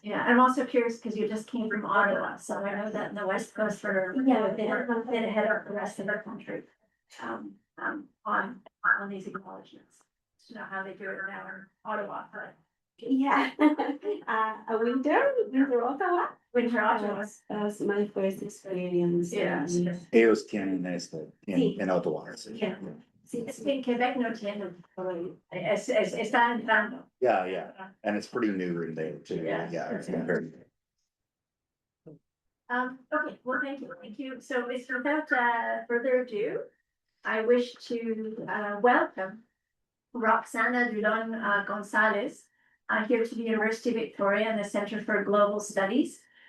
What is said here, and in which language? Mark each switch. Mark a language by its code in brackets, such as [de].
[en] Yeah, I'm also curious because you just came from Ottawa, so I know that in the West Coast for a bit ahead of the rest of the country. On these acknowledgements, to know how they do it now in Ottawa, but Yeah, a winter Ottawa. Winter Ottawa. That was my first experience. Yeah. [es] Ellos tienen esto en Ottawa. [en] Yeah. [es] Sí, es que en Quebec no tienen, está entrando. [en] Yeah, and it's pretty new in there too. Yeah. Yeah, it's compared. Okay, well, thank you. So without further ado, I wish to welcome Roxana Dulón Gonzalez here to the University of Victoria and the Center for Global Studies.